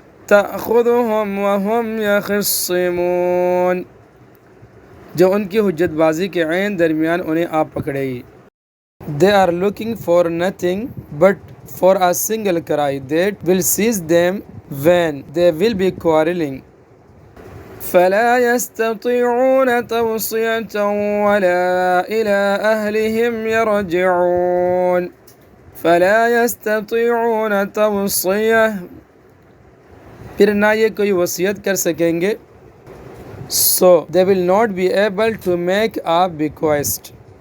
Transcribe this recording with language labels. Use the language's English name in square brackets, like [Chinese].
[Arabic] تأخذهم وهم يخصمون [Urdu] جو ان کی حجت بازی کے عین درمیان انہیں آ پکڑے گی. [English] They are looking for nothing but for a single cry that will seize them when they will be quarreling. [Arabic] فلا يستطيعون توصية ولا إلى أهلهم يرجعون. فلا يستطيعون توصية [Urdu] پھر نہ یہ کوئی وصیت کر سکیں گے. [English] So they will not be able to make a bequest.